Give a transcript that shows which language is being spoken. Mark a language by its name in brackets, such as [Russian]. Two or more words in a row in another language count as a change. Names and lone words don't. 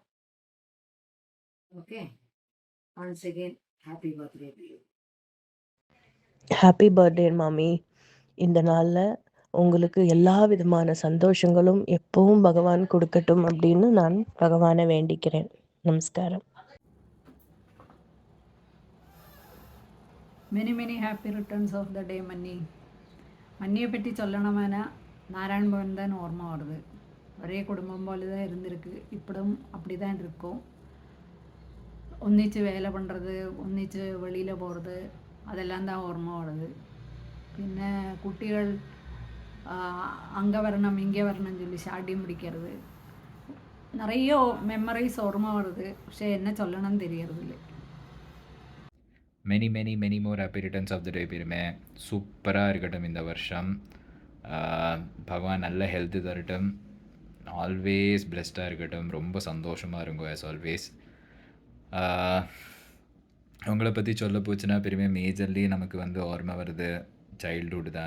[English] okay, once again happy birthday to you. happy birthday மாமி. [Tamil] இந்த நாளில் உங்களுக்கு எல்லா விதமான சந்தோஷங்களும் எப்பவும் பகவான் கொடுக்கட்டும் அப்படின்னு நான் பகவானை வேண்டிக்கிறேன். நமஸ்காரம். many happy returns of the day மன்னி. மன்னியை பற்றி சொல்லணும்னா நாராயண பவன் தான் ஓர்மா வருது. ஒரே குடும்பம் போல தான் இருந்திருக்கு, இப்படும் அப்படி தான் இருக்கும். ஒன்றிச்சு வேலை பண்ணுறது, ஒன்றிச்சு வெளியில் போகிறது, அதெல்லாம் தான் ஓர்மை வருது. [Malayalam] പിന്നെ കുട്ടികൾ [Tamil] அங்கே வரணும் இங்கே வரணும்னு சொல்லி ஷாடி முடிக்கிறது, நிறைய மெமரிஸ் ஓர்மை வருது. പക്ഷേ என்ன சொல்லணும்னு தெரியறதில்லை. [English] many more happy returns of the day [Tamil] பெருமை. சூப்பராக இருக்கட்டும் இந்த வருஷம். பகவான் நல்ல ஹெல்த்து தரட்டும். [English] always blessed [Tamil] இருக்கட்டும். ரொம்ப சந்தோஷமாக இருக்கும் [English] as always. [Tamil] உங்களை பற்றி சொல்ல போச்சுன்னா பெருமை மேஜர்லி நமக்கு வந்து ஓர்மை வருது சைல்டுஹுட் தான்.